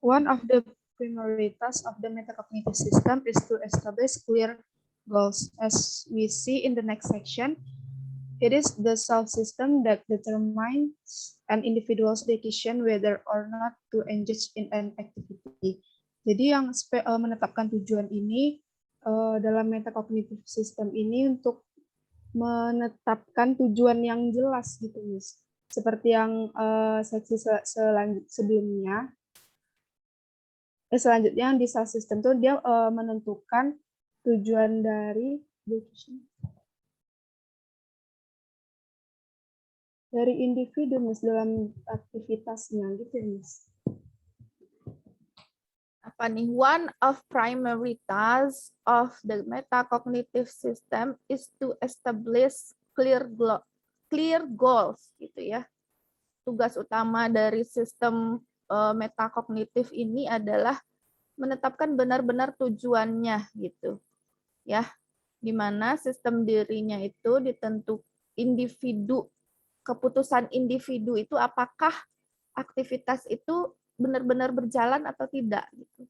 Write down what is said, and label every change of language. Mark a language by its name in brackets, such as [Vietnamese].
[English] One of the primary tasks of the metacognitive system is to establish clear goals. As we see in the next section, it is the self-system that determines an individual's decision whether or not to engage in an activity. [Indonesian] Jadi yang menetapkan tujuan ini dalam metacognitive system ini untuk menetapkan tujuan yang jelas gitu, Miss. Seperti yang seksi sebelumnya. Selanjutnya di self-system itu dia menentukan tujuan dari individu, Miss, dalam aktivitasnya gitu, Miss. Apa nih? [English] One of primary tasks of the metacognitive system is to establish clear goals gitu ya. [Indonesian] Tugas utama dari sistem metakognitif ini adalah menetapkan benar-benar tujuannya gitu. Ya. Di mana sistem dirinya itu ditentukan individu, keputusan individu itu apakah aktivitas itu benar-benar berjalan atau tidak gitu.